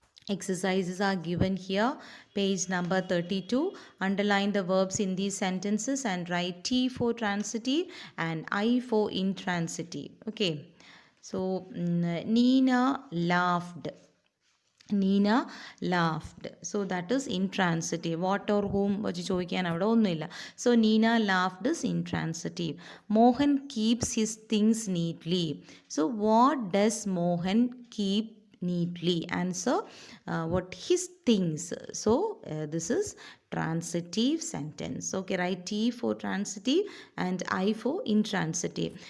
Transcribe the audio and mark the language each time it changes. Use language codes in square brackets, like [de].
[en] Exercises are given here, page number 32. Underline the verbs in these sentences and write T for transitive and I for intransitive. Okay. So, Nina laughed. Nina laughed. So that is intransitive. What or whom [ml] വെച്ച് ചോദിക്കാൻ അവിടെ ഒന്നുമില്ല. [en] So Nina laughed is intransitive. Mohan keeps his things neatly. So what does Mohan keep neatly? Answer what his things. So this is transitive sentence. Okay, write T for transitive and I for intransitive.